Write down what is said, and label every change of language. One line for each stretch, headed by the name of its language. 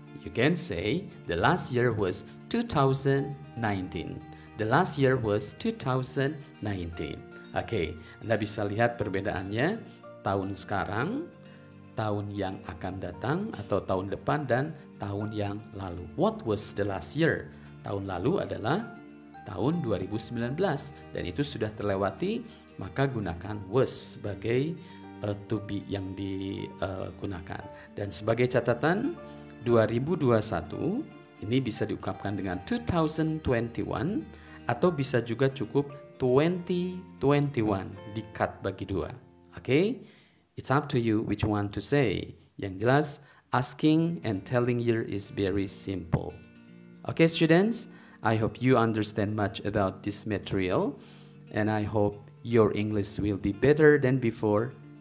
English: You can say the last year was 2019. The last year was 2019.
Indonesian: Oke, Anda bisa lihat perbedaannya tahun sekarang, tahun yang akan datang atau tahun depan, dan tahun yang lalu.
English: What was the last year?
Indonesian: Tahun lalu adalah tahun 2019 dan itu sudah terlewati, maka gunakan was sebagai to be yang digunakan. Dan sebagai catatan, 2021 ini bisa diungkapkan dengan 2021 atau bisa juga cukup 2021 di-cut bagi dua.
English: Okay? It's up to you which one to say.
Indonesian: Yang jelas,
English: asking and telling year is very simple. Okay, students, I hope you understand much about this material and I hope your English will be better than before.